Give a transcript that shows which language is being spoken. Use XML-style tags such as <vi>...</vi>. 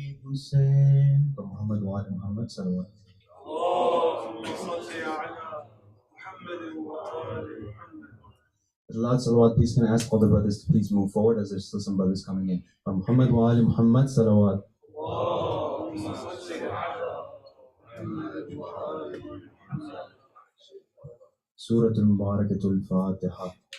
<ur>حسین محمد وآل محمد صلی اللہ علیہ وسلم</ur> <ar>اللهم صل على محمد وآل محمد.</ar> <en>Lord Salawat, please can I ask all the brothers to please move forward as there's still some brothers coming in. Muhammad wa ali Muhammad Salawat.</en> <ar>اللهم صل على محمد وآل محمد.</ar> <en>Surah Al-Mubarakatul Fatiha.</en>